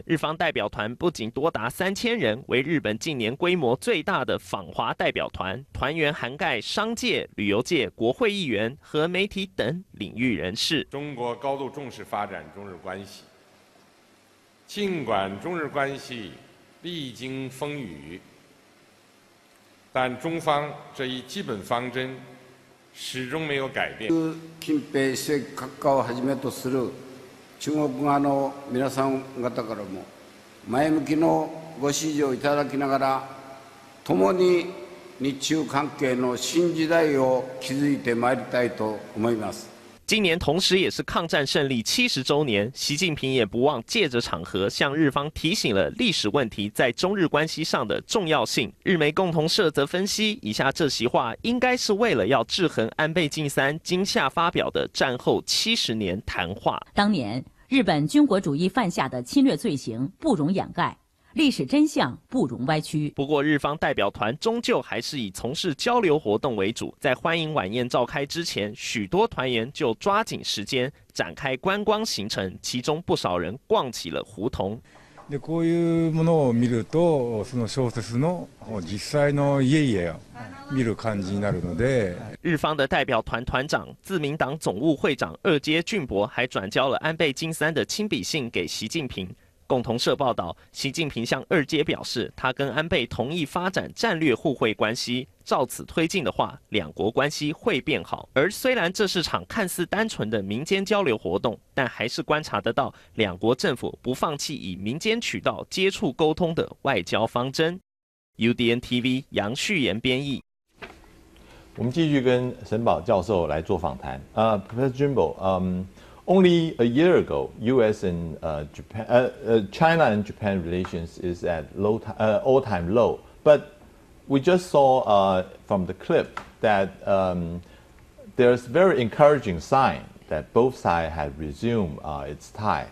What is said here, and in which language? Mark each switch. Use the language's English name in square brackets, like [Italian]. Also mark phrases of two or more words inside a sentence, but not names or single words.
[Chinese] 日方代表团不仅多达3000人，为日本近年规模最大的访华代表团，团员涵盖商界、旅游界、国会议员和媒体等领域人士。中国高度重视发展中日关系。 尽管中日关系历经风雨，但中方这一基本方针始終沒有改變。 [Japanese] 近米主席閣下をはじめとする中国側の皆さん方からも前向きのご支持をいただきながら、共に日中関係の新時代を築いてまいりたいと思います。 [Chinese] 今年同时也是抗战胜利70周年，习近平也不忘借着场合向日方提醒了历史问题在中日关系上的重要性。日媒共同社则分析，以下这席话应该是为了要制衡安倍晋三今夏发表的战后70年谈话。当年日本军国主义犯下的侵略罪行不容掩盖，历史真相不容歪曲。不过，日方代表团终究还是以从事交流活动为主。在欢迎晚宴召开之前，许多团员就抓紧时间展开观光行程，其中不少人逛起了胡同。 [Japanese] でこういうものを見ると、その小説の実際の家々を見る感じになるので。 [Chinese] 日方的代表团团长、自民党总务会长二阶俊博还转交了安倍晋三的亲笔信给习近平。共同社报道，习近平向二阶表示，他跟安倍同意发展战略互惠关系，照此推进的话，两国关系会变好。而虽然这是场看似单纯的民间交流活动，但还是观察得到两国政府不放弃以民间渠道接触沟通的外交方针。UDN TV 杨旭炎编译。我们继续跟沈宝教授来做访谈。 [English] Professor Jimbo, only a year ago, U.S. and China and Japan relations is at all-time low. But we just saw from the clip that there's very encouraging sign that both sides had resumed its tie.